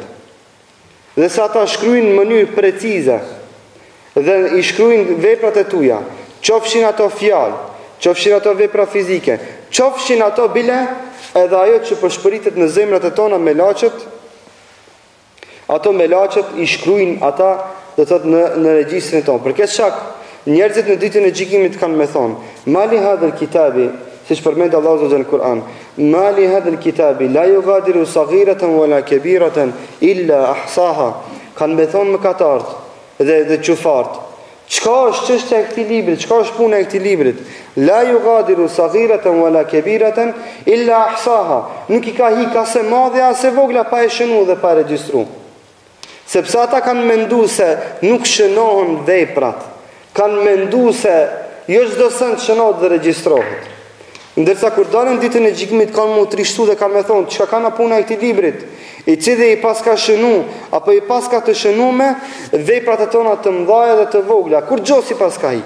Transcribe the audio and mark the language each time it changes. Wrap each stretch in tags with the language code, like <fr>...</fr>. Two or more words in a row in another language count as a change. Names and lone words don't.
<sq>Dhe se ata shkruajnë në mënyrë precize dhe i shkruajnë veprat e tuja, qofshin ato fjalë, qofshin ato vepra fizike, qofshin ato bile edhe ajo që përshpëritet në zemrat e tona melaçet, ato melaçet i shkruajnë ata do të thotë në regjistrin tonë. Për këtë shkak njerëzit në ditën e gjykimit kanë me thonë,</sq> <ar>مال هذا الكتاب,</ar> <sq>siç përmend Allahu në Kur'an,</sq> <ar>مال هذا الكتاب لا يغادر صغيرة ولا كبيرة إلا أحصاها.</ar> <sq>Kanë me thonë mëkatarët dhe qufart, çka është çështja e këtij libri, çka është puna e këtij librit?</sq> <ar>لا يغادر صغيرة ولا كبيرة إلا أحصاها.</ar> <sq>Nuk i ka hiq as e madhe as e vogla pa e shënuar dhe pa regjistruar. Sepse ata kanë menduar se nuk shënohen veprat. Kanë menduar se jo çdo send shënohet dhe regjistrohet. Ndërsa kur dalën ditën e gjykimit kanë mu trishtu dhe kanë me thonë, çka kanë puna e këtij librit, i cili i paska shënu, apo i paska të shënume veprat e tona të mëdha dhe të vogla, kur gjo si paska hik.</sq>